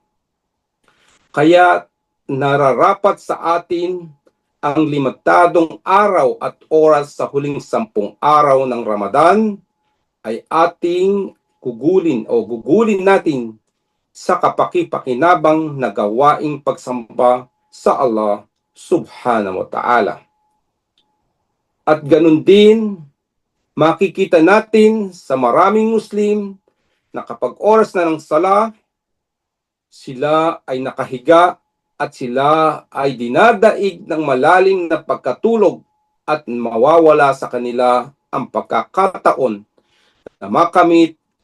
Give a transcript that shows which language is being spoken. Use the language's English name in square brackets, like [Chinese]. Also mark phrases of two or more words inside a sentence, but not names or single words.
[Filipino] Kaya nararapat sa atin ang limitadong araw at oras sa huling 10 araw ng Ramadan ay ating gugulin natin sa kapaki-pakinabang na gawaing pagsamba sa Allah [Arabic] سبحانه وتعالى. [Filipino] At ganun din, makikita natin sa maraming Muslim na kapag oras na ng sala, sila ay nakahiga at sila ay dinadaig ng malalim na pagkatulog at mawawala sa kanila ang pagkakataon na makamit